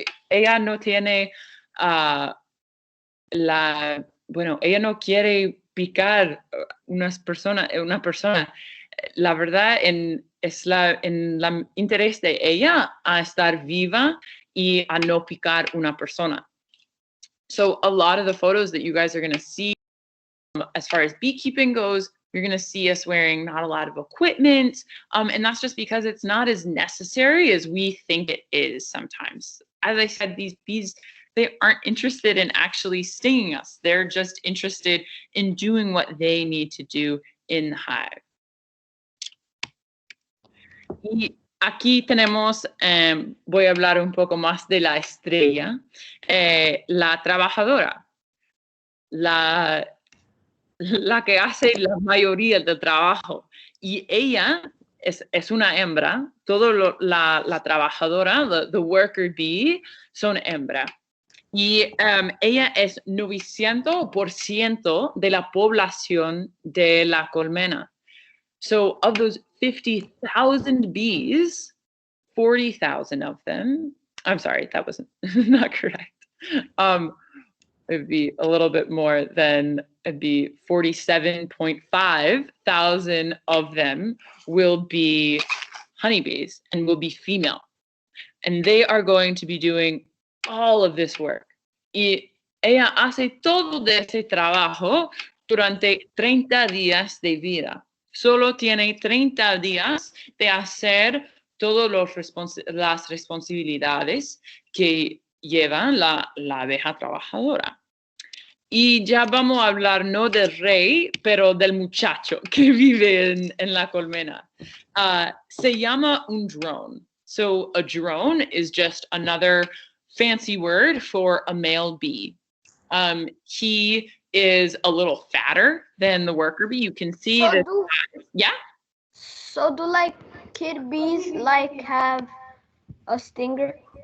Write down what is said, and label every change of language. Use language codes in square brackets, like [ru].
[es] Ella no tiene ella no quiere picar una persona. La verdad es en el interés de ella a estar viva y a no picar una persona. [en] So a lot of the photos that you guys are going to see as far as beekeeping goes, you're going to see us wearing not a lot of equipment. And that's just because it's not as necessary as we think it is sometimes. As I said, these bees, they aren't interested in actually stinging us. They're just interested in doing what they need to do in the hive. [es] Y aquí tenemos, voy a hablar un poco más de la estrella, la trabajadora, la que hace la mayoría del trabajo. Y ella es una hembra. La trabajadora, [en] the worker bee, [es] son hembra. Y ella es 900% de la población de la colmena. [en] So of those 50,000 bees, 40,000 of them, I'm sorry, that wasn't not correct. It'd be a little bit more than, it'd be 47.5 thousand of them will be honeybees and will be female. And they are going to be doing all of this work. [es] Y ella hace todo de ese trabajo durante 30 días de vida. Solo tiene 30 días de hacer todas las responsabilidades que llevan la abeja trabajadora. Y ya vamos a hablar no del rey, pero del muchacho que vive en la colmena. Se llama un drone. [en] So a drone is just another fancy word for a male bee. He is a little fatter than the worker bee. You can see that. Yeah? So do like kid bees like have a stinger?